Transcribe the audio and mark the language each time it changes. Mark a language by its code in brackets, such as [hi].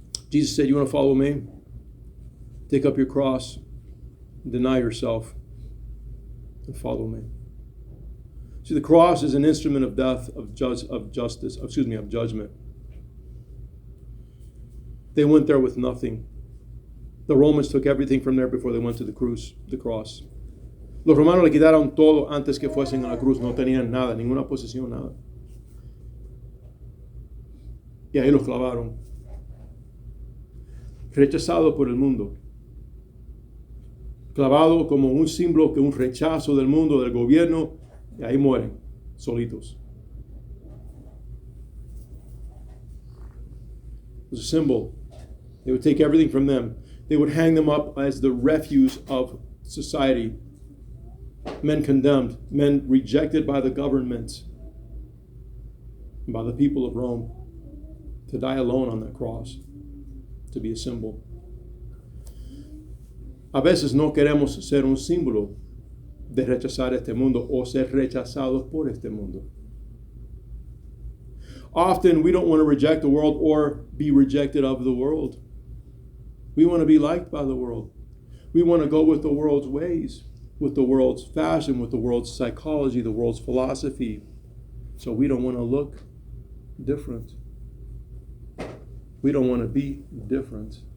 [en] Jesus said, you want to follow me? Take up your cross. Deny yourself. And follow me. See, the cross is an instrument of death, of judgment. They went there with nothing. The Romans took everything from there before they went to the cross. [es] Los romanos le quitaron todo antes que fuesen a la cruz. No tenían nada, ninguna posesión, nada. Y ahí los clavaron. Rechazado por el mundo. Clavado como un símbolo, que un rechazo del mundo, del gobierno, y ahí mueren, solitos. [en] It was a symbol. They would take everything from them. They would hang them up as the refuse of society. Men condemned, men rejected by the government, and by the people of Rome, to die alone on that cross, to be a symbol. [es] A veces no queremos ser un símbolo de rechazar este mundo o ser rechazados por este mundo. [en] Often we don't want to reject the world or be rejected of the world. We want to be liked by the world. We want to go with the world's ways, with the world's fashion, with the world's psychology, the world's philosophy. So we don't want to look different. We don't want to be different.